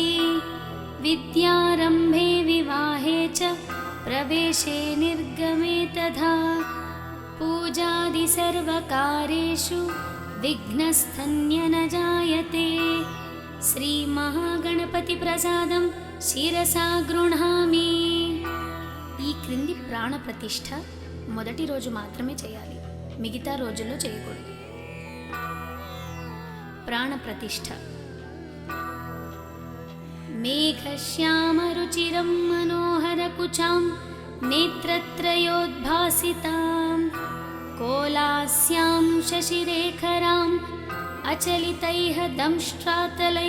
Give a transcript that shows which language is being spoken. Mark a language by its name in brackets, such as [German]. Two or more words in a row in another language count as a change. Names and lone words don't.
[Sanskrit] विद्यारम्भे विवाहे च प्रवेशे निर्गमे तथा पूजादि सर्वकारेषु विघ्नस्तन्य न जायते। श्रीमहागणपति प्रसादं శిరసా గృహామి. [Telugu] ఈ క్రింది ప్రాణ ప్రతిష్ఠ మొదటి రోజు మాత్రమే చేయాలి, మిగతా రోజుల్లో చేయకూడదు. ప్రాణ ప్రతిష్ఠ. [Sanskrit] మేఘశ్యామరుచిరం మనోహరకుచాం నేత్రత్రయోద్భాసితాం కోలాస్యాం శశిరేఖరాం అచలితైః దంష్ట్రాతలైః